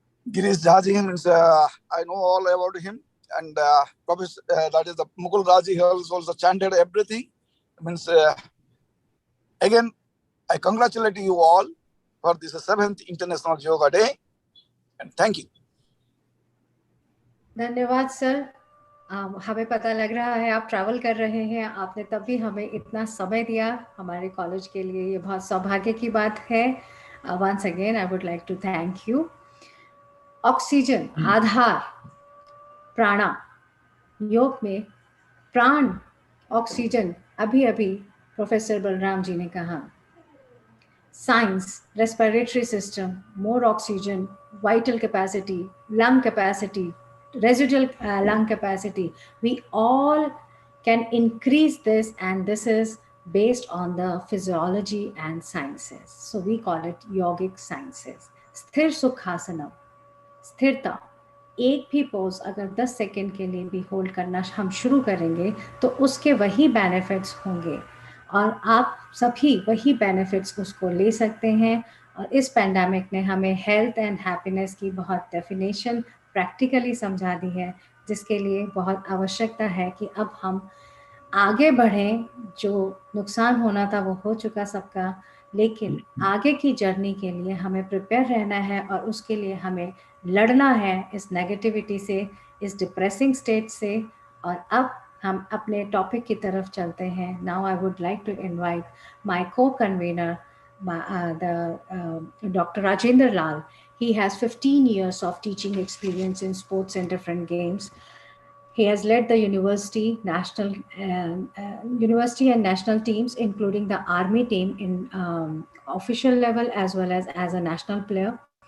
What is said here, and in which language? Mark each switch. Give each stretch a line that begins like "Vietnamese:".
English: Girish Jaji, means I know all about him, and Professor, that is the Mukul Raji, he also chanted everything. Means again, I congratulate you all for this 7th International Yoga Day, and thank you.
Hindi: धन्यवाद sir. हमें पता लग रहा है आप travel कर रहे हैं, आपने तब भी हमें इतना समय दिया हमारे कॉलेज के लिए, ये बहुत सौभाग्य की बात है।
English: Once again I would like to thank you.
Hindi: Oxygen आधार प्राणा, योग में प्राण ऑक्सीजन, अभी अभी प्रोफेसर बलराम जी ने कहा।
English: Science, respiratory system, more oxygen, vital capacity, lung capacity, residual lung capacity, we all can increase this, and this is based on the physiology and sciences, so we call it yogic sciences.
Hindi: स्थिर सुखासनम, स्थिरता, एक भी pose अगर 10 second के लिए भी hold करना हम शुरू करेंगे तो उसके वही बेनिफिट्स होंगे, और आप सभी वही बेनिफिट्स उसको ले सकते हैं। और इस पैंडेमिक ने हमें हेल्थ एंड हैप्पीनेस की बहुत डेफिनेशन प्रैक्टिकली समझा दी है, जिसके लिए बहुत आवश्यकता है कि अब हम आगे बढ़ें। जो नुकसान होना था वो हो चुका सबका, लेकिन आगे की जर्नी के लिए हमें प्रिपेयर रहना है, और उसके लिए हमें लड़ना है इस नेगेटिविटी से, इस डिप्रेसिंग स्टेट से। और अब हम अपने टॉपिक की तरफ चलते हैं।
English: Now I would like to invite my co-convener, Dr. Rajendra Lal. He has 15 years of teaching experience in sports and different games. He has led the university and national teams, including the Army team in official level as well as a national player.